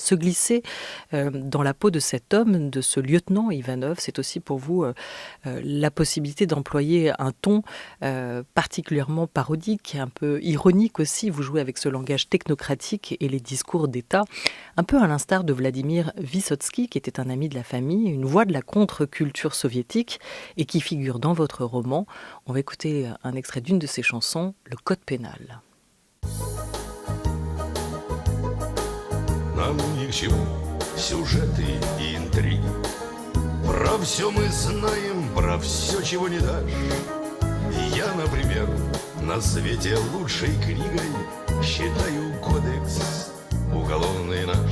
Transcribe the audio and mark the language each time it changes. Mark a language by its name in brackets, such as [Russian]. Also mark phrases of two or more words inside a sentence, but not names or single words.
[French] Se glisser dans la peau de cet homme, de ce lieutenant Ivanov, c'est aussi pour vous la possibilité d'employer un ton particulièrement parodique, un peu ironique aussi. Vous jouez avec ce langage technocratique et les discours d'État, un peu à l'instar de Vladimir Vysotsky, qui était un ami de la famille, une voix de la contre-culture soviétique et qui figure dans votre roman. On va écouter un extrait d'une de ses chansons, le Code pénal. [Russian] Нам ни к чему сюжеты и интриги. Про все мы знаем, про все, чего не дашь. Я, например, на свете лучшей книгой считаю кодекс уголовный наш.